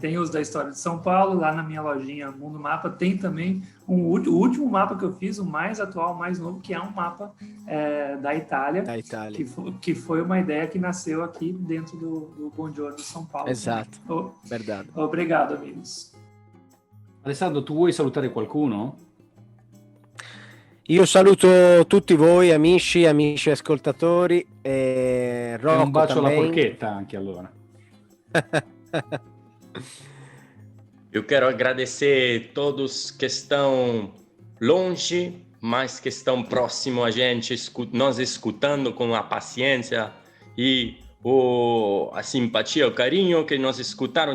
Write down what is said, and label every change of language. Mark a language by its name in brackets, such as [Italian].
[Portuguese] Tem os da história de São Paulo, lá na minha lojinha Mundo Mapa tem também o último mapa que eu fiz, o mais atual, mais novo, que é um mapa da Itália. Que foi uma ideia que nasceu aqui dentro do Buongiorno São Paulo. Exato, verdade. Obrigado, amigos. [Italian] Alessandro, tu vuoi salutare qualcuno? Io saluto tutti voi, amici ascoltatori. Rocco, un bacio [Portuguese] também. [Italian] alla porchetta anche allora. [Portuguese] Eu quero agradecer todos que estão longe, mas que estão próximo a gente, nós escutando com a paciência e a simpatia, o carinho que nos escutaram.